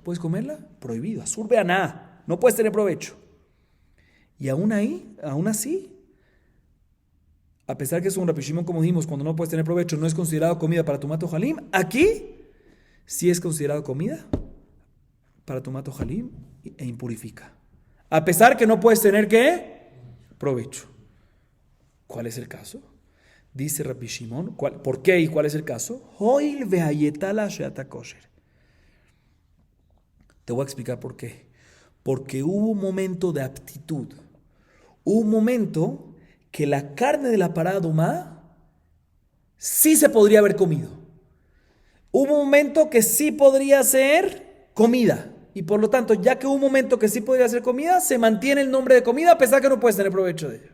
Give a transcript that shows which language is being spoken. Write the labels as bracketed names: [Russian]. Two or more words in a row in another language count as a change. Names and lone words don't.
[Spanish] ¿Puedes comerla? Prohibido. [Hebrew] אסור בהנאה. [Spanish] No puedes tener provecho. Y aún así, a pesar que es un Rabbi Shimon, como dijimos, cuando no puedes tener provecho, no es considerado comida para [Hebrew] טומאת אוכלין, [Spanish] aquí sí es considerado comida para [Hebrew] טומאת אוכלין [Spanish] e impurifica. A pesar que no puedes tener ¿qué? Provecho. ¿Cuál es el caso? Dice Rabbi Shimon, ¿por qué y cuál es el caso? [Hebrew] הואיל והייתה לה שעת הכושר. [Spanish] Te voy a explicar por qué. Porque hubo un momento de aptitud. Hubo un momento que la carne de la [Hebrew] פרה אדומה [Spanish] sí se podría haber comido. Hubo un momento que sí podría ser comida. Y por lo tanto, ya que hubo un momento que sí podría ser comida, se mantiene el nombre de comida a pesar que no puedes tener provecho de ella.